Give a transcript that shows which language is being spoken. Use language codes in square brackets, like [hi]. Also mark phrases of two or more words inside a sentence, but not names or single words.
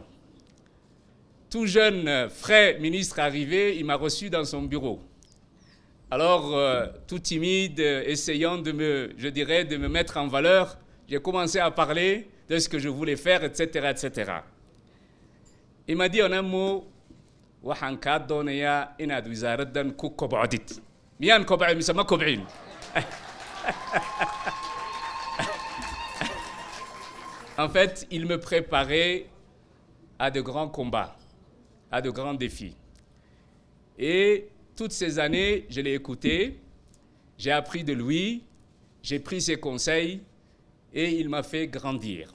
[fr] Tout jeune, frais ministre arrivé, il m'a reçu dans son bureau. Alors, tout timide, essayant de me mettre en valeur, j'ai commencé à parler de ce que je voulais faire, etc., etc. Il m'a dit en un mot, [so] waxaan kaa doonayaa inaad wasaaraddan ku kobcodid miyaan kobcay mise ma kobcin [fr] En fait, il me préparait à de grands combats, à de grands défis. Et toutes ces années, je l'ai écouté, j'ai appris de lui, j'ai pris ses conseils et il m'a fait grandir.